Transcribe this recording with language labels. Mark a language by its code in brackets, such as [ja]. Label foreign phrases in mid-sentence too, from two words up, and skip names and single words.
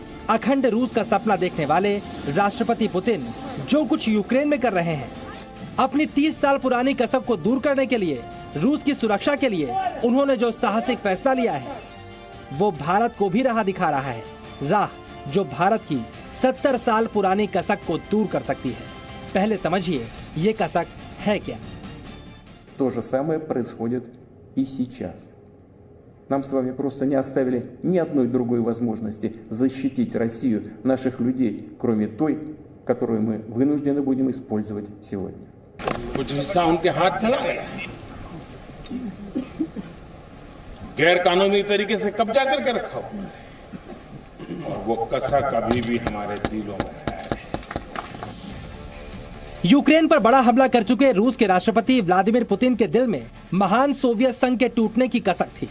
[hi] अखंड रूस का सपना देखने वाले राष्ट्रपति पुतिन जो कुछ यूक्रेन में कर रहे हैं, अपनी 30 साल पुरानी कसक को दूर करने के लिए, रूस की सुरक्षा के लिए उन्होंने जो साहसिक फैसला लिया है वो भारत को भी राह दिखा रहा है, राह जो भारत की 70 साल पुरानी कसक को दूर कर सकती है। पहले समझिए ये कसक है क्या। [ru] То же самое происходит и сейчас. Нам с вами просто не оставили ни одной другой возможности защитить Россию, наших людей, кроме той, которую мы вынуждены будем использовать сегодня. [hi] कुछ हिस्सा उनके हाथ चला गया, गैर कानूनी तरीके से कब्जा करके रखा हुआ, वो कसक अभी भी हमारे दिलों में है। यूक्रेन पर बड़ा हमला कर चुके रूस के राष्ट्रपति व्लादिमीर पुतिन के दिल में महान सोवियत संघ के टूटने की कसक थी।